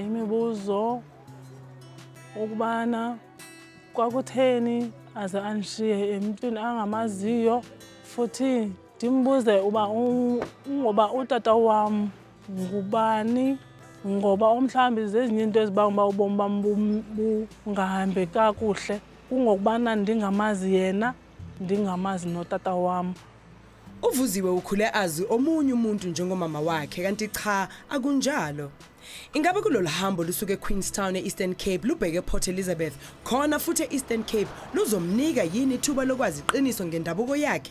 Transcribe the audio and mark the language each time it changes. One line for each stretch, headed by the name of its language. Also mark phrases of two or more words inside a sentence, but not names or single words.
Xhosa: imibuzo ukubana kwakutheni aze andishiye emntwini angamaziyo futhi ndimbuze uba ngoba utata wam ngubani ngoba umhlawumbi zezinye into ezibanga uba ubomi bam bungahambi kakuhle kungokubana ndingamazi yena ndingamazi notata wam
Zulu: Uvuziwe ukhule azi omunye umuntu njengomama wakhe kanti cha akunjalo. Ingabe kulolu hambo lusuke eQueenstown eEastern Cape lubheke ePort Elizabeth khona futhi eEastern Cape luzomnika yini ithuba lokwazi iqiniso ngendabuko yakhe?